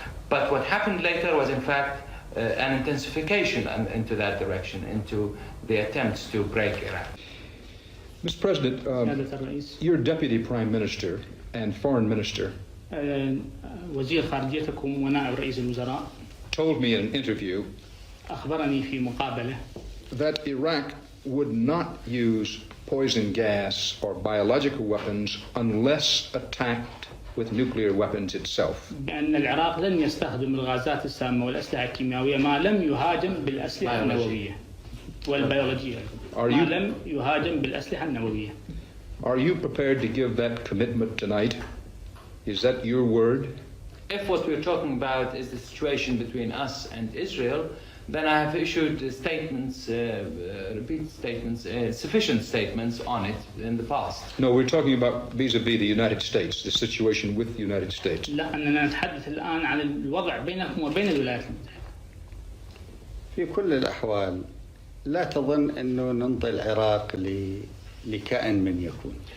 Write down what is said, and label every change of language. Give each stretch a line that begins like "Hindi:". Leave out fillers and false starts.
English: But what happened later was in fact an intensification into that direction, into the attempts to break Iraq. Mr. President,
Arabic: سيادة الرئيس.
English: your deputy prime minister and foreign minister
Arabic: وزير خارجيتكم ونائب رئيس الوزراء
English: told me in an interview
Arabic: أخبرني في مقابلة
English: that Iraq would not use poison gas or biological weapons unless attacked with nuclear weapons itself.
Arabic: بأن العراق لن يستخدم الغازات السامة والأسلحة الكيميائية ما لم يهاجم بالأسلحة النووية والبيولوجية. ما لم يهاجم بالأسلحة النووية.
English: Are you prepared to give that commitment tonight? Is that your word? If what we're talking about is the situation between us and Israel, then I have issued statements, repeated statements, sufficient statements on it in the past. No, we're talking about vis-a-vis the United States, the situation with the United States.
Arabic: لا أننا نتحدث الآن عن الوضع بينكم وبين الولايات المتحدة. في كل الأحوال لا تظن أنه ننطي العراق لكائن من يكون.